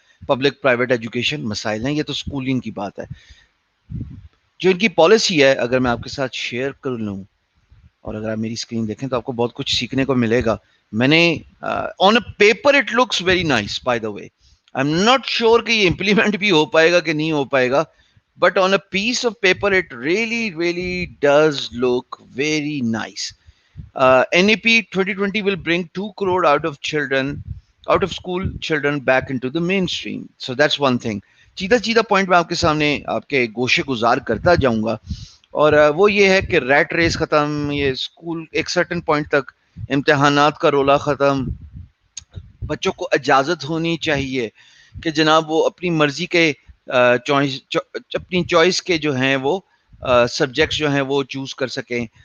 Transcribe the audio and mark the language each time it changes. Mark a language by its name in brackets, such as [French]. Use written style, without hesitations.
[Urdu] Public private education مسائل ہیں. یہ تو اسکولنگ کی بات ہے. جو ان کی پالیسی ہے، اگر میں آپ کے ساتھ شیئر کر لوں اور اگر آپ میری اسکرین دیکھیں تو آپ کو بہت کچھ سیکھنے کو ملے گا. [English] میں نے on a paper it looks very nice by the way. I am not sure کہ یہ implement بھی ہو پائے گا کہ نہیں ہو پائے گا، but on a piece of paper it really does look very nice. NEP 2020 will bring 2 crore out of school children back into the mainstream. So that's one thing. [Urdu] چیدہ point میں آپ کے سامنے آپ کے گوشے گزار کرتا جاؤں گا، اور وہ یہ ہے کہ ریٹ ریس ختم، یہ اسکول ایک سرٹن پوائنٹ تک امتحانات کا رولا ختم. بچوں کو اجازت ہونی چاہیے کہ جناب وہ اپنی مرضی کے اپنی چوائس کے جو ہیں وہ سبجیکٹس جو ہیں وہ چوز کر سکیں.